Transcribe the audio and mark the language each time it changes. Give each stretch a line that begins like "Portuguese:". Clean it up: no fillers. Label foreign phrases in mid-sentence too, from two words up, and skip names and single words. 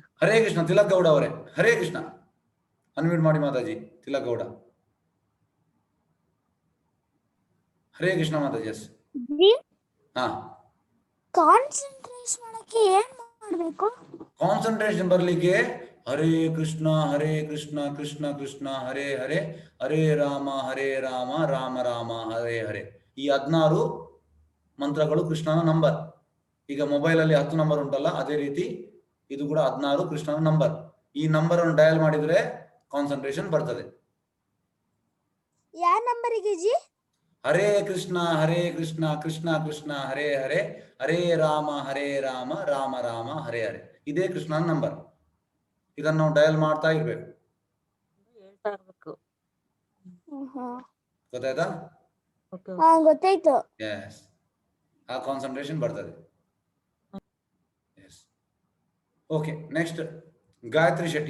Kannada: ಹರೇ ಕೃಷ್ಣ. ತಿಲಕ್ ಗೌಡ ಅವರೇ, ಹರೇ ಕೃಷ್ಣ. ಅನ್ಮ್ಯೂಟ್ ಮಾಡಿ ಮಾತಾಜಿ. ತಿಲಕ್ ಗೌಡ. ಹರೇ ಕೃಷ್ಣ ಮಾತಾಜಿ. ಎಸ್. ಹಾ, ಕಾನ್ಸಂಟ್ರೇಟ್ ಮಾಡಕ್ಕೆ ಏನ್ ಮಾಡ್ಬೇಕು? ಕಾನ್ಸಂಟ್ರೇಷನ್ ಬರ್ಲಿಕ್ಕೆ ಹರೇ ಕೃಷ್ಣ ಕೃಷ್ಣ ಕೃಷ್ಣ ಹರೇ ಹರೇ, ಹರೇ ರಾಮ ರಾಮ ರಾಮ ಹರೇ ಹರೇ. ಈ 16 ಮಂತ್ರಗಳು ಕೃಷ್ಣನ ನಂಬರ್. ಈಗ ಮೊಬೈಲ್ ಅಲ್ಲಿ 10 ನಂಬರ್ ಉಂಟಲ್ಲ, ಅದೇ ರೀತಿ ಇದು ಕೂಡ 16 ಕೃಷ್ಣನ ನಂಬರ್. ಈ ನಂಬರ್ ಅನ್ನು ಡಯಲ್ ಮಾಡಿದ್ರೆ ಕಾನ್ಸಂಟ್ರೇಷನ್ ಬರ್ತದೆ. ಯಾವ ನಂಬರಿಗೆ ಜಿ? ಹರೇ ಕೃಷ್ಣ ಕೃಷ್ಣ ಕೃಷ್ಣ ಹರೇ ಹರೇ, ಹರೇ ರಾಮ ರಾಮ ರಾಮ ಹರೇ ಹರೇ. ಇದೇ ಕೃಷ್ಣನ ನಂಬರ್. ಇದನ್ನು ನಾವು ಡಯಲ್ ಮಾಡ್ತಾ ಇರ್ಬೇಕು. ಹೇಳ್ತಾ ಇರ್ಬೇಕು. ಗೊತ್ತಾಯ್ತಾ? ಗೊತ್ತಾಯ್ತು. ಎಸ್, ಆ ಕಾನ್ಸಂಟ್ರೇಷನ್ ಬರ್ತದೆ. ಎಸ್.
English: Okay. Next
Kannada: ಗಾಯತ್ರಿ ಶೆಟ್ಟಿ.